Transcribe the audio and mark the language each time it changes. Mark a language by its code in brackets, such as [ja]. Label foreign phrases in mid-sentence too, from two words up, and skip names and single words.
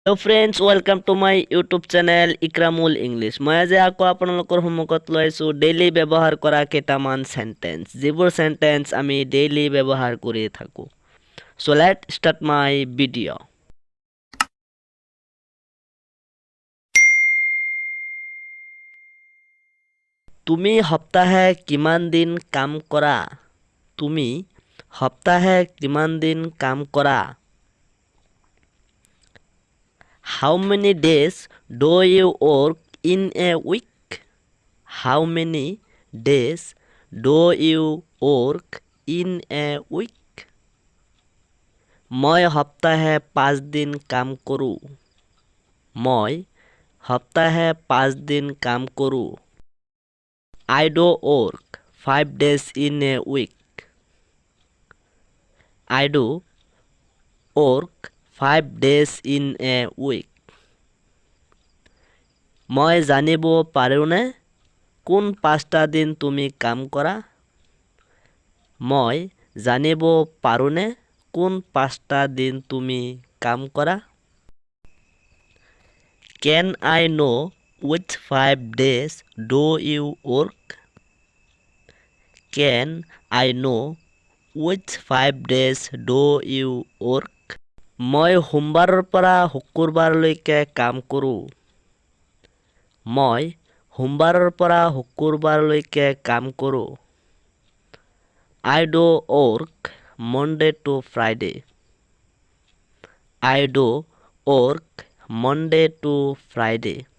[en] hello friends, welcome to my YouTube channel Ikramul English. [hi] मैं आज [as] আকৌ আপোনালোকৰ সন্মুখত লৈ আছোঁ ডেইলি ব্যৱহাৰ কৰা কেইটামান সেন্টেন্স, যিবোৰ সেন্টেন্স আমি ডেইলি ব্যৱহাৰ কৰি থাকোঁ। [en] so let start my video'. [as] তুমি সপ্তাহে কিমান দিন কাম কৰা? তুমি সপ্তাহে কিমান দিন কাম কৰা? [en] How many days do you work in a week? How many days do you work in a week? [as] মই সপ্তাহে 5 দিন কাম কৰোঁ। মই সপ্তাহে 5 দিন কাম কৰোঁ। [en] I do work 5 days in a week. I do work 5 days in a week. [as] মই জানিব পাৰোঁনে কোন 5টা দিন তুমি কাম কৰা? মই জানিব পাৰোঁনে কোন 5টা দিন তুমি কাম কৰা? [en] Can I know which 5 days do you work? Can I know which 5 days do you work? [as] মই সোমবাৰৰ পৰা শুক্ৰবাৰলৈকে কাম কৰোঁ। মই সোমবাৰৰ পৰা শুক্ৰবাৰলৈকে কাম কৰোঁ। [en] I do work Monday to Friday. I do work Monday to Friday.